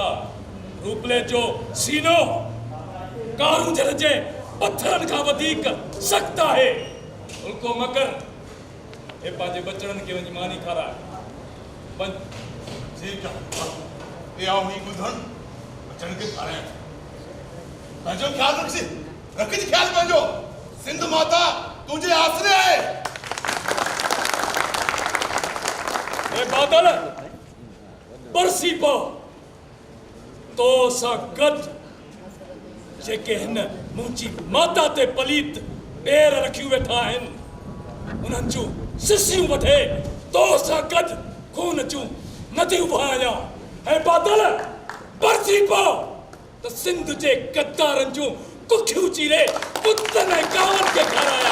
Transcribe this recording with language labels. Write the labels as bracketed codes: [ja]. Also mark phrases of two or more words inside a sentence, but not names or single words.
[sd] रूपले जो सीनो कारूंजर जे पत्थरन खां वधीक सख्त आहे। उल्को मकर ए पंहिंजे बचड़नि खे वञी मानी खाराए। [hi] ठीक है [sd] ए आओ ही गुधन बचन के खाराए। पंहिंजो ख्याल रखी ख्याल पंहिंजो। [hi] सिंध माता तुझे आसरे है। [sd] ए बादल बरसी पो तो सा गद जेके हिन मुंहिंजी माता ते पलीत पैर रखियूं वेठा आहिनि उन्हनि जूं सिसियूं वठे तो सा गद खून जूं नदियूं वहाया। ऐं बादल बरसी पो त सिंध जे गद्दारनि जूं कुखियूं चीरे कुतनि ऐं कावनि खे खाराया।